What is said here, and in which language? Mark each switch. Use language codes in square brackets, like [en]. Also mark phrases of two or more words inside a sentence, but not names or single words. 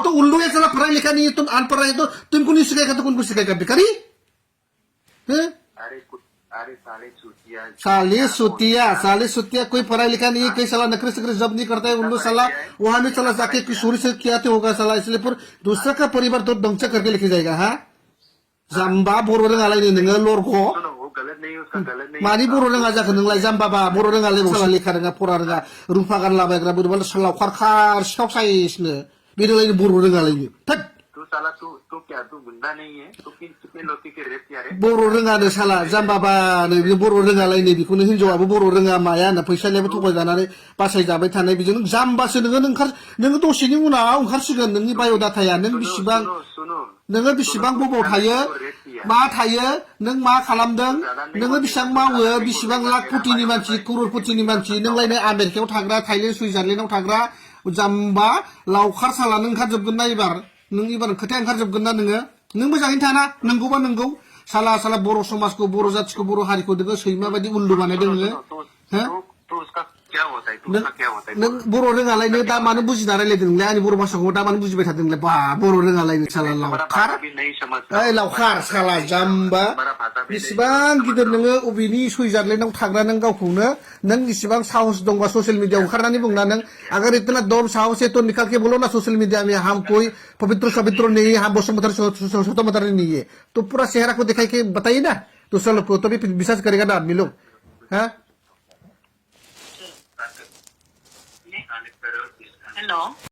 [hi] तो उल्लू है साला, पढ़ा लिखा नहीं है, तुम अनपढ़ है, तो तुमको नहीं सिखाएगा तो कौन सिखाएगा? भिखारी हैं? अरे साले चूतिया, साले सुतिया कोई पढ़ा लिखा नहीं है, कोई साला नखरे सकरे जब नहीं करता है। उल्लू साला वहां में चला जाके किशोरी से क्या तो होगा साला। इसलिए फिर दूसरा का परिवार तो ध्वंस करके लेके जाएगा। हाँ, [brx] जाम्बा बर' रोङालाय नोङो लरख'। [hi] सुनो, वो गलत नहीं है, उसका गलत नहीं है। [brx] मानि बर' रोङा जाखो नोंलाय जाम्बाबा? बर' रोङालाय साला, लेखा रोङा, फरा रोङा, रुफा गानलाबायग्रा बोरैबा लावखार खार सिखाव साइसनो बेलायनो बर' रोङालायनो। थोद [hi] तू साला, तू क्या, तू गुंडा नहीं है? तू कितने लोग के रेप किया रे? [brx] बर' रोङानो साला, जाम्बाबानो बे बर' रोङालायनो। बेखौनो हिनजावाबो बर' रोङा मायानो, फैसानियाबो थगायजानानै बासायजाबाय थानाय। बेजों जाम्बासो नोङो दसेनि उनाव ओंखारसिगोन नोंनि बाय'डाटाया। नों बिसिबां नोङो बिसिबां बबाव थायो, मा थायो, नों मा खालामदों, नोङो बेसेबां मावो, बिसिबां लाख कोटिनि मानसि, करोड़पतिनि मानसि, नोंलायनो आमेरिकायाव थाग्रा, थाइलेण्ड सुइजारलेण्डआव थाग्रा जाम्बा लावखार साला। नों ओंखारजोबगोन ना एबार? नों एबार खोथाया ओंखारजोबगोन ना नोङो? नों मोजाङैनो थाना, नंगौबा नंगौ। साला बर' समाजखौ, बर' जाथिखौ, बर' हारिखौ नोङो सैमा बायदि उल्लु बानायदों नोङो। [hi] तो उसका क्या होता है? तू उसका क्या होता है? [brx] नों बर' रोङालायनो दा मानो बुजिना रायलायदों नोंलाय? आंनि बर' भाषाखौ दा मानो बुजिबाय थादों नोंलाय? बा बर' रोङालायनो साला लावखार। [hi] भी नहीं समझता। [brx] ओइ लावखार साला जाम्बा, बेसेबां गिदिर नोङो अबेनि सुइजारलेण्डआव थाग्रा नों गावखौनो? नों इसिबां साहस दंबा [en] social mediaआव [brx] ओंखारनानै बुंना नों, [hi] अगर इतना दम साहस है तो निकाल के बोलो ना [en] social media [hi] में, हम कोई पवित्र सवित्र नहीं है, हम बसुमतारी स्वतंत्रता नहीं है। तो पूरा चेहरा को दिखाई के बताइए ना दूसरा लोग को, तभी विश्वास करेगा ना आदमी लोग। हाँ, हेलो।